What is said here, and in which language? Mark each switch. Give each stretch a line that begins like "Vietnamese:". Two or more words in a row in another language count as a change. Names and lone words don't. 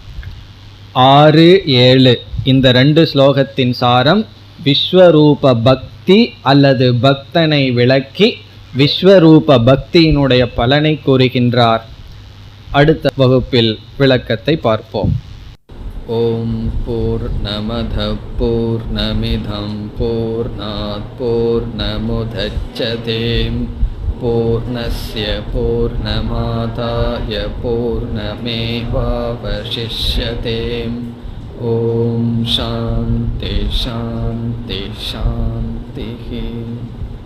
Tamil: 6, 7 இந்த 2 ஸ்லோகத்தின் சாரம் விஸ்வரூப பக்தி அல்லது பக்தனை விளக்கி விஸ்வரூப பக்தியினுடைய பலனை கூறுகின்றார். அடுத்த வகுப்பில் விளக்கத்தை பார்ப்போம்.
Sanskrit: ॐ पूर्णमदः पूर्णमिदं पूर्णात् पूर्णमुदच्यते पूर्णस्य पूर्णमादाय पूर्णमेवावशिष्यते. ॐ शान्तिः शान्तिः शान्तिः.